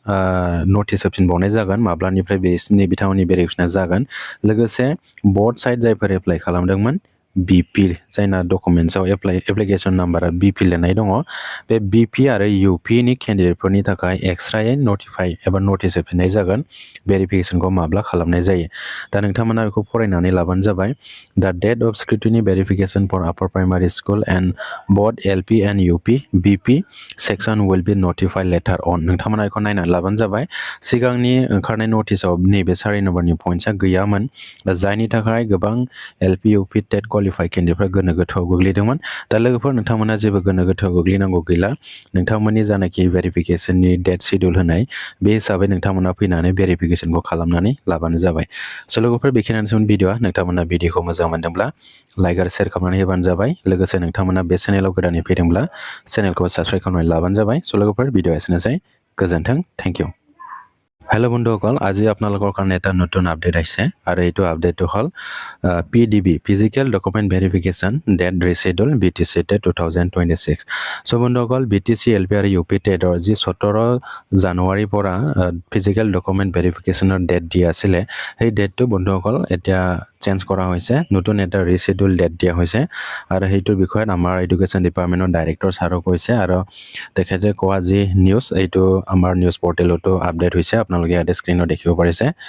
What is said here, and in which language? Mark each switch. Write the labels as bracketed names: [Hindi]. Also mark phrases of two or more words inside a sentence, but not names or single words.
[Bodo] नटिस होफिनबावनाय जागोन माब्लानिफ्राय बिथांमोननि भेरिफिकेसना जागोन लोगोसे [English] both side [Bodo] जायफोर एप्लाइ खालामदोंमोन BP जायना डकुमेन्ट्सआव एप्लिकेसन नाम्बारा BP लिरनाय दङ बे BP आरो UP नि केन्डिडेटफोरनि थाखाय एक्सट्रायै नटिफाइ एबा नटिस होफिननाय जागोन भेरिफिकेसनखौ माब्ला खालामनाय जायो दा नोंथांमोना बेखौ फरायनानै लाबानो जाबाय दा [English] date of scrutiny verification for upper primary school and both LP and UP BP section will be notified later on [Bodo] नोंथांमोना बेखौ नायनानै लाबानो जाबाय सिगांनि ओंखारनाय नटिसआव नैबे 4 नाम्बारनि पइन्ट्सआ गैयामोन दा जायनि थाखाय गोबां LP UP [English] TET qualify candidates [Bodo] गोनो गोथोआव गोग्लैदोंमोन दा लोगोफोर नोंथांमोना जेबो गोनो गोथोआव गोग्लैनांगौ गैला नोंथांमोननि जानाखि भेरिफिकेसननि [English] date schedule [Bodo] होनाय बे हिसाबै नोंथांमोना फैनानै भेरिफिकेसनखौ खालामनानै लाबानो जाबाय स' लोगोफोर बेखिनियानोसैमोन भिडिअ'आ नोंथांमोना भिडिअ'खौ मोजां मोनदोंब्ला लाइक आरो शेयार खालामनानै होबानो जाबाय लोगोसे नोंथांमोना बे चेनेलाव गोदानै फैदोंब्ला चेनेलखौ साबस्क्राइब खालामनानै लाबानो जाबाय स' लोगोफोर भिडिअ'आ एसेनोसै गोजोन्थों [English] thank you [Assamese] हेलो बন্ধুসকল আজি আপোনালোকৰ কাৰণে এটা নতুন আপডেট আহিছে আৰু এইটো আপডেটটো হ'ল PDV [English] physical document verification date reschedule [Assamese] BTC TET 2026 চ' বন্ধুসকল BTC LP আৰু UP টেটৰ যি 17 জানুৱাৰীৰ পৰা [English] physical document verification date [Assamese] দিয়া আছিলে সেই ডেটটো বন্ধুসকল এতিয়া চেঞ্জ কৰা হৈছে নতুন এটা ৰিচিডুল ডেট দিয়া হৈছে আৰু সেইটোৰ বিষয়ত আমাৰ [English] education department director [Assamese] ছাৰো কৈছে আৰু তেখেতে কোৱা যি নিউজ এইটো আমাৰ [English] news portal [Assamese] আপডেট হৈছে আপোনালোকে ইয়াতে স্ক্ৰীনত দেখিব পাৰিছে